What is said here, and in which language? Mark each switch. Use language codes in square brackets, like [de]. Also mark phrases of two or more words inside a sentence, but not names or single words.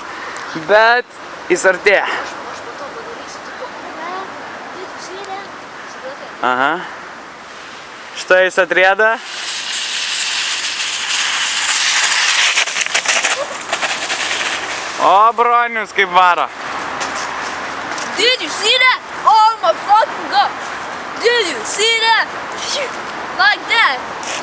[lt] Bet jis artėja. Aha. Štai jis atrieda. O, Bronius kaip varo. [en] Did you see that? Oh my fucking god! Did you see that? Like that?